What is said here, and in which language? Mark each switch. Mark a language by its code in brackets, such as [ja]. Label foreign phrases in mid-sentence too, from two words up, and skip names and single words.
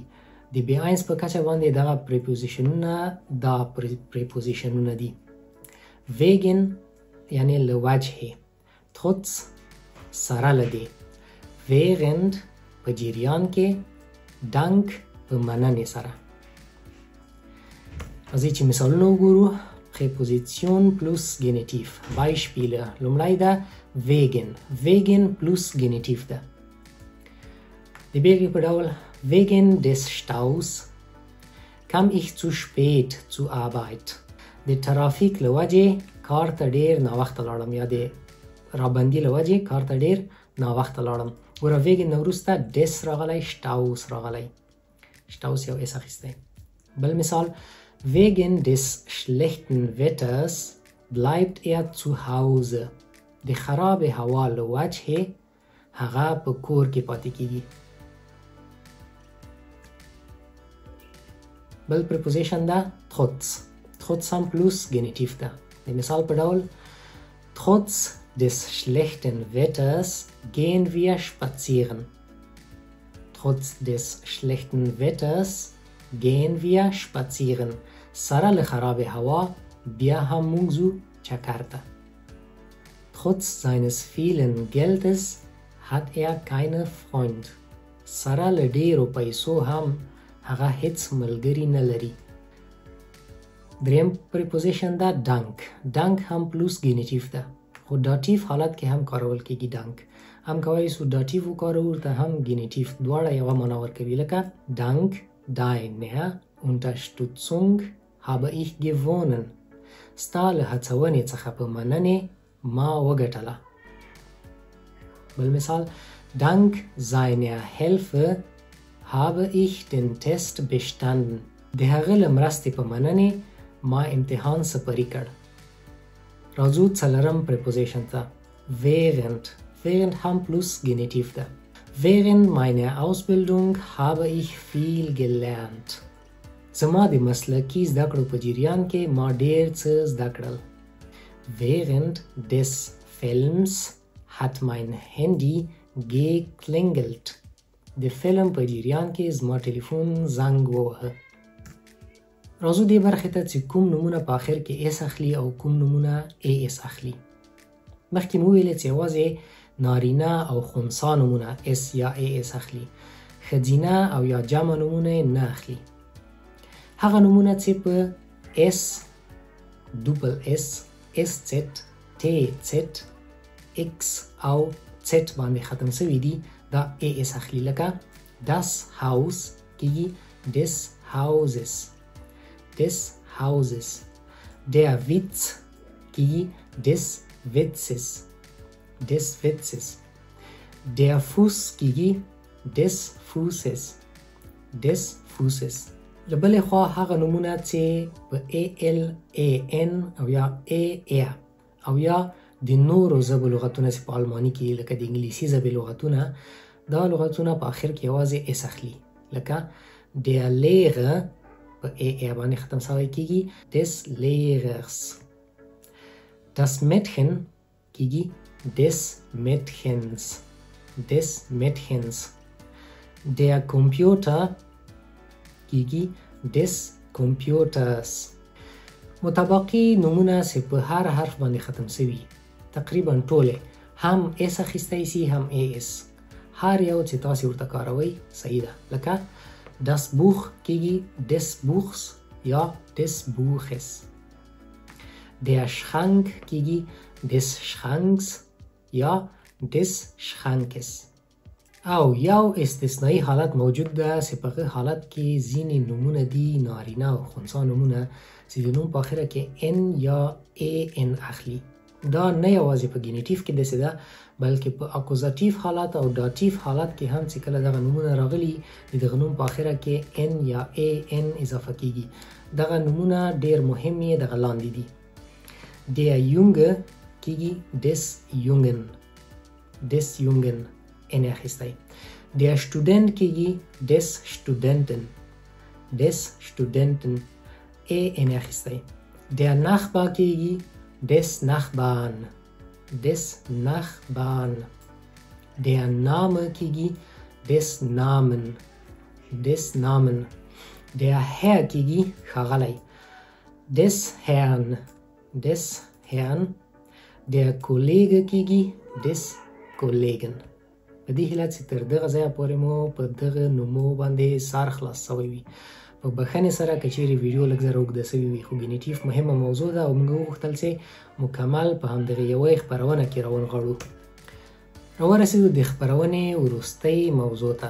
[ps] د بیاینس په کچه باندې دغه پریپوزیشنونه دا پریپوزیشنونه دي. wegen یعنی لوجه، trotz سره لدی، während په جریان کې، dank په مننې سره. راځئ چې مثالونه وګورو. [de] Präposition plus Genitiv. Beispiele. [ps] لومړی ده [de] wegen. wegen plus Genitiv [ps] ده. د بیلګې په ډول [de] wegen des Staus kam ich zu spät zur Arbeit. [ps] د ترافیک له وجې کار ته ډېر ناوخته لاړم، یا د رابندي له وجې کار ته ډېر ناوخته لاړم. ګوره ویګن نه وروسته ډس راغلی، شټاوس راغلی، شټاوس یو اس اخیستی. بل مثال [de] wegen des schlechten Wetters bleibt er zu Hause. [ps] د خراب هوا له وجهې هغه په کور کې پاتې کیږي. بل پریپوزیشن ده trotz. trotz هم [de] plus Genitiv [ps] ده. د مثال په ډول [de] trotz des schlechten Wetters gehen wir spazieren. trotz des schlechten Wetters gehen wir spazieren. [ps] سره له خراب هوا بیا هم موږ ځو چکر ته. [de] Trotz seines vielen Geldes hat er keine Freund. [ps] سره له ډیرو پیسو هم هغه هیڅ ملګری نه لري. دریم پریپوزیشن ده dank. dank هم [de] plus Genitiv [ps] ده، خو داتیف حالت کې هم کارول کېږي. dank هم کولی سو داتیف وکارو، ورته هم گینیټیف، دواړه یوه معنا ورکوي. [de] لکه dank deiner Unterstützung habe ich gewonnen. [ps] ستا له هڅونې څخه په مننې ما وګټله. بل مثال [de] dank seiner Hilfe habe ich den Test bestanden. [ps] د هغه له مرستې په مننې ما امتحان سپری کړ. راځو څلورم پریپوزیشن ته während. während هم [de] plus Genitiv [ps] ده. [de] während meiner Ausbildung habe ich viel gelernt. [ps] زما د مسلکي زده کړو په جریان کې ما ډیر څه زده کړل. [de] während des Films hat mein Handy geklingelt. [ps] د فلم په جریان کې زما ټلیفون زنګ ووهه. راځو دې برخې ته چې کوم نومونه په آخر کې اس اخلي او کوم نومونه ای اس اخلي. مخکې مو ویلې چې یوازې نارینه او خنثی نومونه اس یا ای اس اخلي، ښځینه او یا جمع نومونه نه اخلي. هغه نومونه چې په اس، ډوبل اس، اس زد، تی زد، اکس او زد باندې ختم شوي دي دا ای اس اخلي. [de] لکه das Haus کیږي des Hauses. des Hauses. Der Witz کیږي des Witzes. des Witzes. Der Fuß کیږي des Fußes. des Fußes. [ps] له بلې خوا هغه نومونه چې په AL، AN او یا AR او یا د نورو ژبو لغتونه چې په الماني کې لکه د انګلیسي ژبې لغتونه، دا لغتونه په آخر کې یوازې اس اخلي. لکه [de] der Lehrer [ps] په AR باندې ختم شوی کیږي [de] des Lehrers. das Mädchen کیږي des Mädchens. des Mädchens. der Computer کیږي des Computers. [ps] متبقي نومونه چې په هر حرف باندې ختم شوي تقریبا ټوله هم اس اخیستی سي هم ای اس. هر یو چې تاسو ورته کاروئ صحیح ده. [de] لکه das Buch کیږي des Buchs یا des Buches. der Schrank کیږي des Schranks یا des Schrankes. [ps] او یو استثنایی حالت موجود ده چې په هغه حالت کې ځینې نومونه دي نارینه او خنثی نومونه چې د نوم په آخره کې ان یا ای ان اخلي. دا نه یوازې په گینیټیف کې داسې ده بلکې په اکوزاتیف حالت او داتیف حالت کې هم چې کله دغه نومونه راغلي د دغه نوم په آخره کې ان یا ای ان اضافه کیږي. دغه نومونه ډیر مهم یې دغه لاندې دي. [de] der Junge کیږي des Jungen. des Jungen [ps] ان اخیستی. [de] der Student کیږي des Studenten. des Studenten [ps] ای ان اخیستی. [de] der Nachbar کیږي des Nachbarn. des Nachbarn. der Name کیږي des Namen. des Namen. der Herr کیږي ښاغلی des Herrn. des Herrn. der Kollege کیږي des Kollegen. [ps] په دې هیله چې تر دغه ځایه پورې مو په دغه نومو باندې سر خلاص شوی وي. په بخښنې سره که چیرې ویډیو لږ زره اوږده شوې وي خو ګینیټیف مهمه موضوع ده او موږ وغوښتل چې مکمل په همدغه یوې خپرونه کې راونغاړو. راورسېدو د خپرونې وروستۍ موضوع ته.